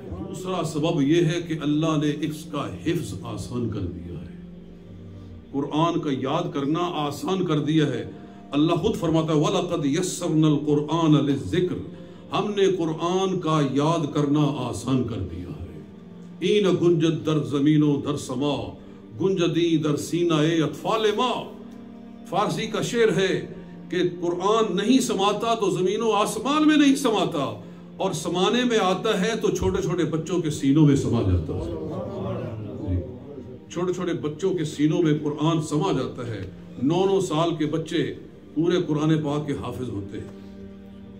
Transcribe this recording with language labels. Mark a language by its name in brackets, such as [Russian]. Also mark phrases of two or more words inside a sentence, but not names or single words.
[Urdu] دوسرا سبب یہ ہے کہ اللہ نے اس کا حفظ آسان کر دیا ہے، قرآن کا یاد کرنا آسان کر دیا ہے۔ اللہ خود فرماتا ہے [Arabic] وَلَقَدْ يَسَّرْنَا الْقُرْآنَ لِلذِّكْرِ، [Urdu] ہم نے قرآن کا یاد کرنا آسان کر دیا ہے۔ [Persian] این گنجد در زمین و در سما، گنجدی در سینہ اطفال ما، [Urdu] فارسی کا شعر ہے کہ قرآن نہیں سماتا تو زمین و آسمان میں نہیں سماتا، اور سمانے میں آتا ہے تو چھوٹے چھوٹے بچوں کے سینوں میں سما جاتا ہے۔ چھوٹے چھوٹے بچوں کے سینوں میں قرآن سما جاتا ہے۔ 9 سال کے بچے پورے قرآن پاک کے حافظ ہوتے ہیں۔